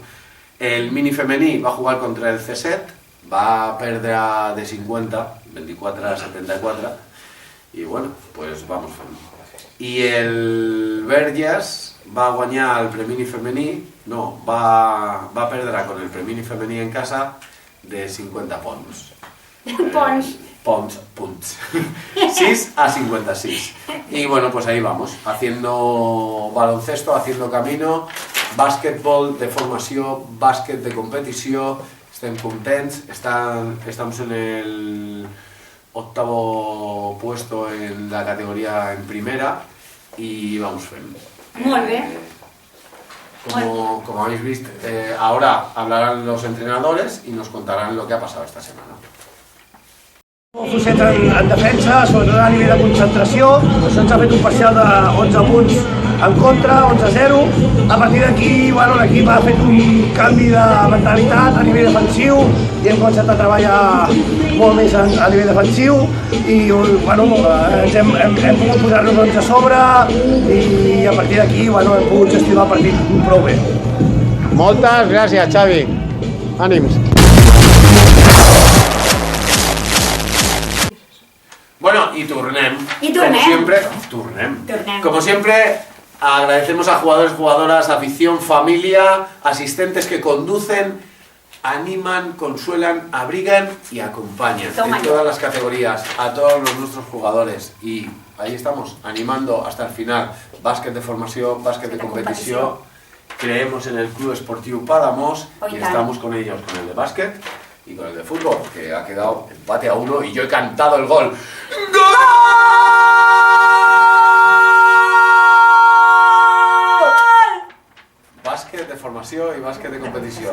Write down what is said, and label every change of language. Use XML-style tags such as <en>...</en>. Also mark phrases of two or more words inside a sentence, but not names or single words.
<ca>El mini femení va jugar contra el C7, va perdre de 50, 24-74, i bueno,</ca> <es>pues vamos</es> <ca>fent. I el Verges va guanyar el premini femení, no, va perdre con el premini femení en casa de 50 punts. Punts. 6-56.</ca> <es>Y bueno, pues ahí vamos, haciendo baloncesto, haciendo camino, básquetbol</es> <ca>de formació, bàsquet de competició, estem contents,</ca> <es>estamos en el 8º puesto en la categoría en primera y vamos fent.</es> <ca>Molt bé.</ca> <es>Como habéis visto, ahora hablarán los entrenadores y nos contarán lo que ha pasado esta semana.</es> <ca>Fosset en defensa, sobretot a nivell de concentració, se'ns ha fet un parcial de 11 punts en contra, 11-0. A partir d'aquí, bueno, l'equip ha fet un canvi de mentalitat a nivell defensiu i hem començat a treballar molt més a nivell defensiu i bueno, hem pogut posar-nos a sobre i a partir d'aquí bueno, hem pogut gestionar el partit prou bé. Moltes gràcies, Xavi. Ànims.</ca> <es>Bueno,</es> <ca>y turnem. Turnem.</ca> <es>Como siempre, agradecemos a jugadores, jugadoras, afición, familia, asistentes que conducen, animan, consuelan, abrigan y acompañan en todas las categorías a todos nuestros jugadores. Y ahí estamos, animando hasta el final.</es> <ca>Bàsquet de formació, bàsquet de competició.</ca> <es>Creemos en el Club Esportiu Palamós y estamos con ellos, con el de básquet y con el de fútbol, que ha quedado empate a 1 y yo he cantado el gol. ¡Gol!</es> <ca>Bàsquet de formació i bàsquet de competició.</ca>